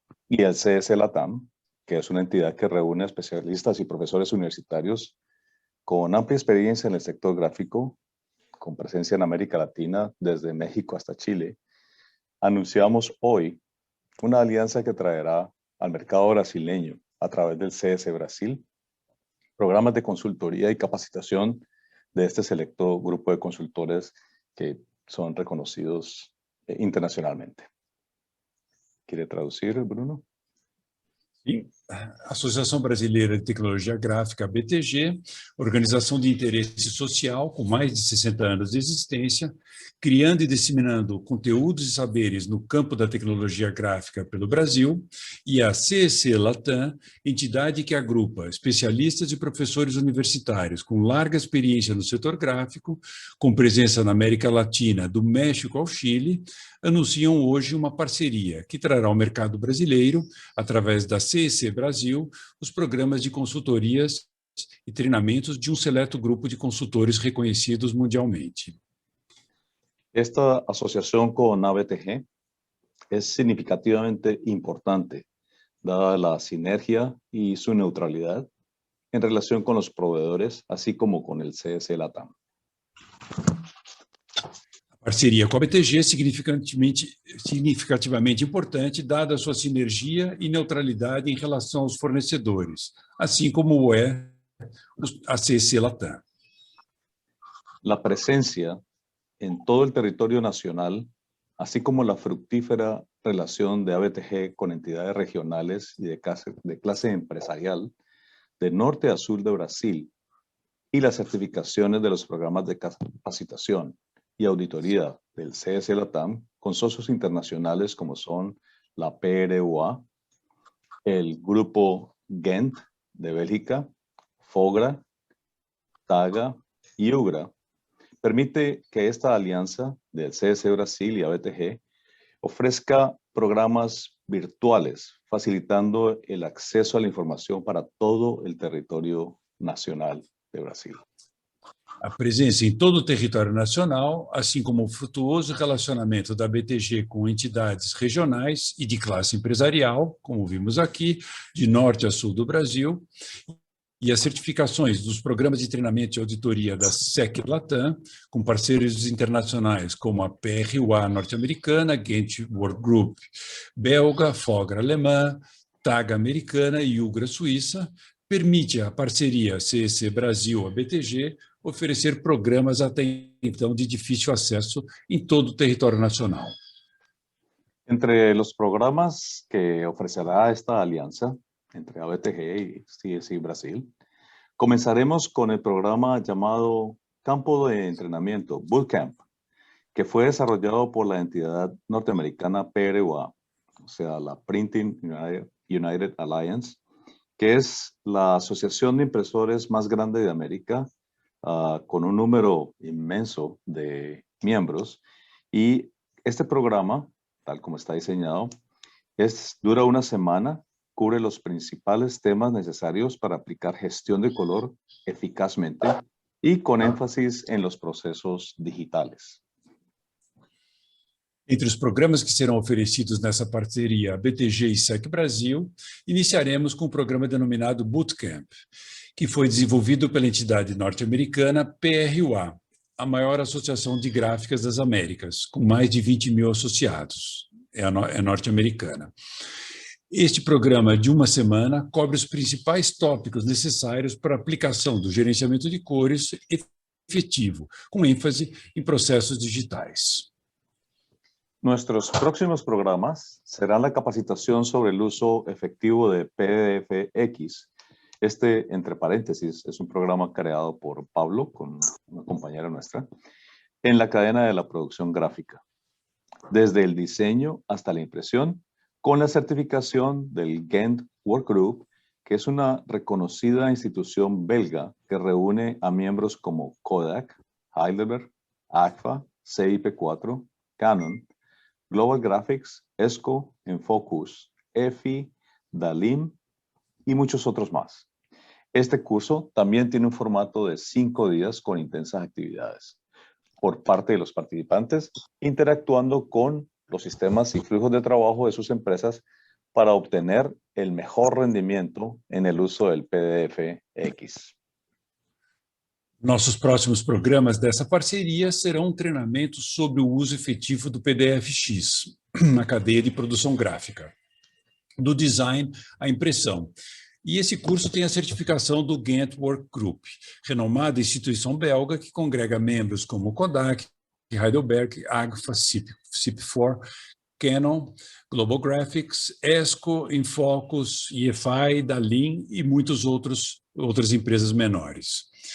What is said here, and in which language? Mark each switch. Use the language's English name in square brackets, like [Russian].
[Spanish] Y el CS Latam, que es una entidad que reúne especialistas y profesores universitarios con amplia experiencia en el sector gráfico, con presencia en América Latina, desde México hasta Chile, anunciamos hoy una alianza que traerá al mercado brasileño a través del CS Brasil programas de consultoría y capacitación de este selecto grupo de consultores que son reconocidos internacionalmente. ¿Quiere traducir, Bruno? [Portuguese] Sim. Associação Brasileira de Tecnologia Gráfica, BTG, organização de interesse social com mais de 60 anos de existência, criando e disseminando conteúdos e saberes no campo da tecnologia gráfica pelo Brasil, e a CEC Latam, entidade que agrupa especialistas e professores universitários com larga experiência no setor gráfico, com presença na América Latina, do México ao Chile, anunciam hoje uma parceria que trará ao mercado brasileiro, através da CEC Brasil, os programas de consultorias e treinamentos de seleto grupo de consultores reconhecidos mundialmente. [Spanish] Esta asociación con ABTG es significativamente importante, dada la sinergia y su neutralidad en relación con los proveedores, así como con el CS Latam. [Portuguese] A parceria com a BTG é significativamente importante, dada a sua sinergia e neutralidade em relação aos fornecedores, assim como é a CC Latam. [Spanish] La presencia en todo el territorio nacional, así como la fructífera relación de ABTG con entidades regionales y de clase empresarial, de norte a sur de Brasil, y las certificaciones de los programas de capacitación y auditoría del CS Latam con socios internacionales como son la PRUA, el grupo Gent de Bélgica, FOGRA, TAGA y UGRA, permite que esta alianza del CS Brasil y ABTG ofrezca programas virtuales, facilitando el acceso a la información para todo el territorio nacional de Brasil. [Portuguese] A presença em todo o território nacional, assim como o frutuoso relacionamento da BTG com entidades regionais e de classe empresarial, como vimos aqui, de norte a sul do Brasil, e as certificações dos programas de treinamento e auditoria da SEC Latam, com parceiros internacionais como a PRUA norte-americana, Gent Work Group belga, FOGRA alemã, TAG americana e UGRA suíça, permite a parceria CEC Brasil-BTG oferecer programas até então de difícil acesso em todo o território nacional. [Spanish] Entre los programas que ofrecerá esta alianza entre ABTG y CSI Brasil, comenzaremos con el programa llamado Campo de Entrenamiento, Bootcamp, que fue desarrollado por la entidad norteamericana PRUA, o sea, la Printing United Alliance, que es la asociación de impresores más grande de América, con un número inmenso de miembros. Y este programa, tal como está diseñado, dura una semana, cubre los principales temas necesarios para aplicar gestión de color eficazmente y con énfasis en los procesos digitales. [Portuguese] Entre os programas que serão oferecidos nessa parceria BTG e SEC Brasil, iniciaremos com o programa denominado Bootcamp, que foi desenvolvido pela entidade norte-americana PRUA, a maior associação de gráficas das Américas, com mais de 20 mil associados. É norte-americana. Este programa de uma semana cobre os principais tópicos necessários para a aplicação do gerenciamento de cores efetivo, com ênfase em processos digitais. [Spanish] Nuestros próximos programas serán la capacitación sobre el uso efectivo de PDFX Este, entre paréntesis, es un programa creado por Pablo, con una compañera nuestra, en la cadena de la producción gráfica, desde el diseño hasta la impresión, con la certificación del Ghent Workgroup, que es una reconocida institución belga que reúne a miembros como Kodak, Heidelberg, Agfa, CIP4, Canon, Global Graphics, ESCO, Enfocus, EFI, Dalim y muchos otros más. Este curso también tiene un formato de 5 días con intensas actividades por parte de los participantes, interactuando con los sistemas y flujos de trabajo de sus empresas para obtener el mejor rendimiento en el uso del PDF-X. [Portuguese] Nossos próximos programas dessa parceria serão um treinamento sobre o uso efetivo do PDF-X na cadeia de produção gráfica, do design à impressão. E esse curso tem a certificação do Ghent Work Group, renomada instituição belga que congrega membros como Kodak, Heidelberg, Agfa, CIP4, Canon, Global Graphics, ESCO, Infocus, EFI, Dalim e muitas outras empresas menores.